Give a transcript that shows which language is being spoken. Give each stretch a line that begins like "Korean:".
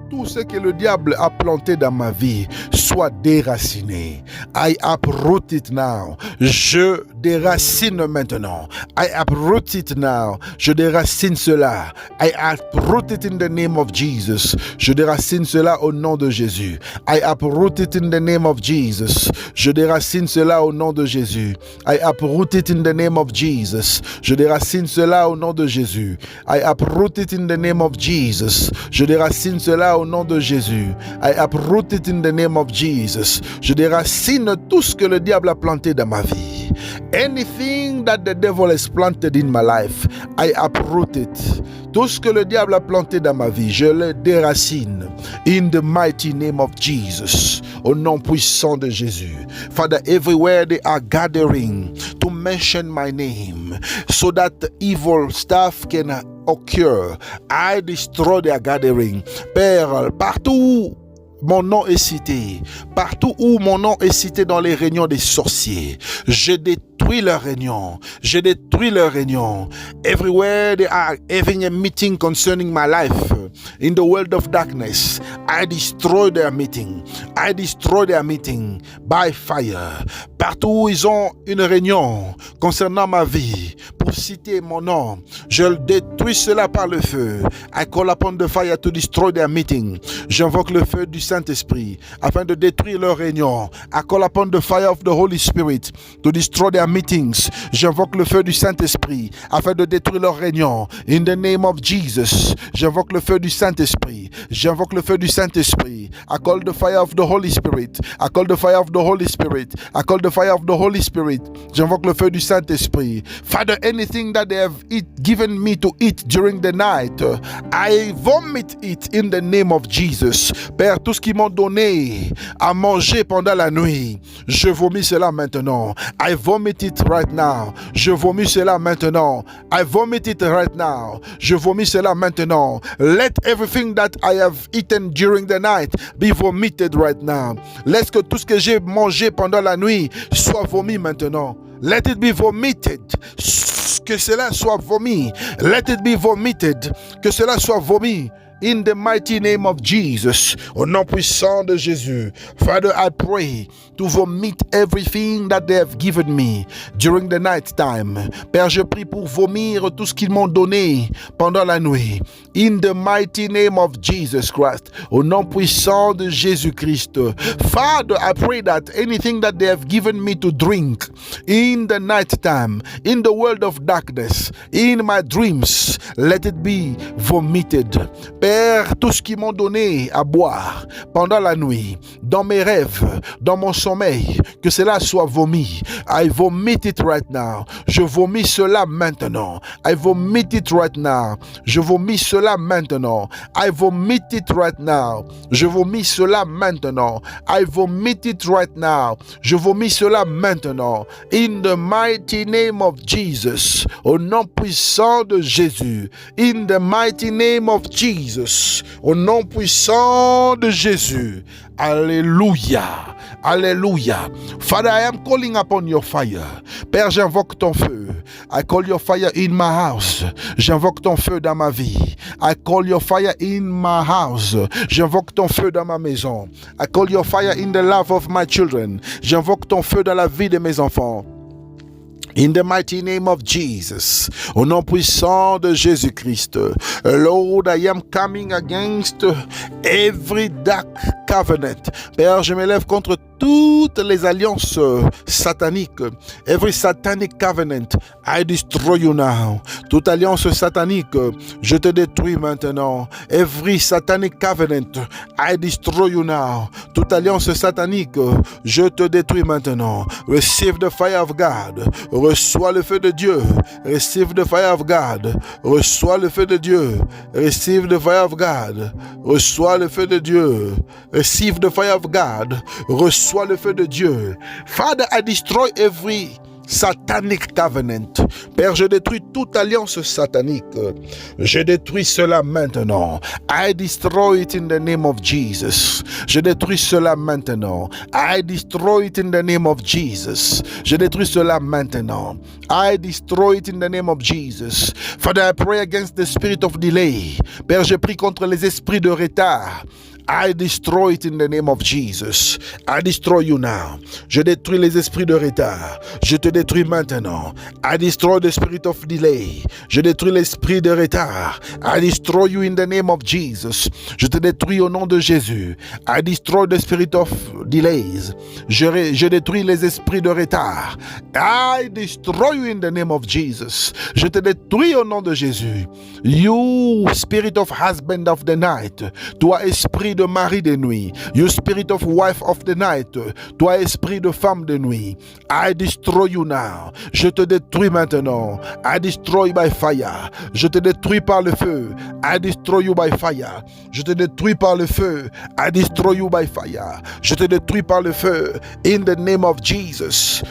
French: tout ce que le diable a planté dans ma vie soit déraciné.
English: I uproot it now.
French: Je déracine maintenant.
English: I uproot it now.
French: Je déracine cela.
English: I uproot it in the name of Jesus.
French: Je déracine cela au nom de Jésus.
English: I uproot it in the name of Jesus.
French: Je déracine cela au nom de Jésus.
English: I uproot it in the name of Jesus.
French: Je déracine cela au nom de Jésus.
English: I uproot it in the name of Jesus.
French: Je déracine cela au nom de Jésus.
English: I uproot it in the name of Jesus.
French: Je déracine tout ce que le diable a planté dans ma vie.
English: Anything that the devil has planted in my life, I uproot it.
French: Tout ce que le diable a planté dans ma vie, je le déracine.
English: In the mighty name of Jesus.
French: Au nom puissant de Jésus.
English: Father, everywhere they are gathering to mention my name so that evil stuff can occur, I destroy their gathering.
French: Père, partout mon nom est cité, partout où mon nom est cité dans les réunions des sorciers, je détruis leur réunion, je détruis leur réunion.
English: Everywhere they are having a meeting concerning my life in the world of darkness, I destroy their meeting, I destroy their meeting by fire.
French: Partout où ils ont une réunion concernant ma vie, pour citer mon nom, je détruis cela par le feu.
English: I call upon the fire to destroy their meeting.
French: J'invoque le feu du Saint-Esprit afin de détruire leur réunion.
English: I call upon the fire of the Holy Spirit to destroy their meetings.
French: J'invoque le feu du Saint-Esprit afin de détruire leur réunion.
English: In the name of Jesus,
French: j'invoque le feu du Saint-Esprit. J'invoque le feu du Saint-Esprit.
English: I call the fire of the Holy Spirit. I call the fire of the Holy Spirit. I call the fire of the Holy Spirit.
French: J'invoque le feu du Saint-Esprit.
English: Father, anything that they have given me to eat during the night, I vomit it in the name of Jesus.
French: Père, tout ce qu'ils m'ont donné à manger pendant la nuit, je vomis cela maintenant.
English: I vomit it right now.
French: Je vomis cela maintenant.
English: I vomit it right now.
French: Je vomis cela maintenant.
English: Let everything that I have eaten during the night be vomited right now.
French: Laisse que tout ce que j'ai mangé pendant la nuit soit vomi maintenant.
English: Let it be vomited.
French: Que cela soit vomi.
English: Let it be vomited.
French: Que cela soit vomi.
English: In the mighty name of Jesus,
French: au nom puissant de Jésus,
English: Father, I pray to vomit everything that they have given me during the night time.
French: Père, je prie pour vomir tout ce qu'ils m'ont donné pendant la nuit.
English: In the mighty name of Jesus Christ,
French: au nom puissant de Jésus-Christ.
English: Father, I pray that anything that they have given me to drink in the night time, in the world of darkness, in my dreams, let it be vomited.
French: Père, tout ce qu'ils m'ont donné à boire pendant la nuit, dans mes rêves, dans mon sommeil, que cela soit vomi.
English: I vomit it right now.
French: Je vomis cela maintenant.
English: I vomit it right now.
French: Je vomis cela maintenant.
English: I vomit it right now.
French: Je vomis cela maintenant.
English: I vomit it right now.
French: Je vomis cela maintenant.
English: In the mighty name of Jesus.
French: Au nom puissant de Jésus.
English: In the mighty name of Jesus.
French: Au nom puissant de Jésus. Alléluia. Alléluia.
English: Father, I am calling upon your fire.
French: Père, j'invoque ton feu.
English: I call your fire in my house.
French: J'invoque ton feu dans ma vie.
English: I call your fire in my house.
French: J'invoque ton feu dans ma maison.
English: I call your fire in the life of my children.
French: J'invoque ton feu dans la vie de mes enfants.
English: In the mighty name of Jesus,
French: au nom puissant de Jésus-Christ,
English: Lord, I am coming against every dark covenant.
French: Père, je m'élève contre toutes les alliances sataniques.
English: Every satanic covenant, I destroy you now.
French: Toute alliance satanique, je te détruis maintenant.
English: Every satanic covenant, I destroy you now.
French: Toute alliance satanique, je te détruis maintenant.
English: Receive the fire of God.
French: Reçois le feu de Dieu.
English: Receive the fire of God.
French: Reçois le feu de Dieu.
English: Receive the fire of God.
French: Reçois le feu de Dieu.
English: Receive the fire of God.
French: Reçois le feu de Dieu.
English: Father, I destroy every satanic covenant.
French: Père, je détruis toute alliance satanique. Je détruis cela maintenant.
English: I destroy it in the name of Jesus.
French: Je détruis cela maintenant.
English: I destroy it in the name of Jesus.
French: Je détruis cela maintenant.
English: I destroy it in the name of Jesus. Father, I pray against the spirit of delay.
French: Père, je prie contre les esprits de retard.
English: I destroy it in the name of Jesus. I destroy you now.
French: Je détruis les esprits de retard. Je te détruis maintenant.
English: I destroy the spirit of delay.
French: Je détruis l'esprit de retard.
English: I destroy you in the name of Jesus.
French: Je te détruis au nom de Jésus.
English: I destroy the spirit of delays.
French: Je détruis les esprits de retard.
English: I destroy you in the name of Jesus.
French: Je te détruis au nom de Jésus.
English: You spirit of husband of the night.
French: Toi esprit de mari de nuit.
English: You spirit of wife of the night.
French: Toi esprit de femme de nuit.
English: I destroy you now.
French: Je te détruis maintenant.
English: I destroy by fire.
French: Je te détruis par le feu.
English: I destroy you by fire.
French: Je te détruis par le feu.
English: I destroy you by fire.
French: Je te détruis par le feu.
English: In the name of Jesus.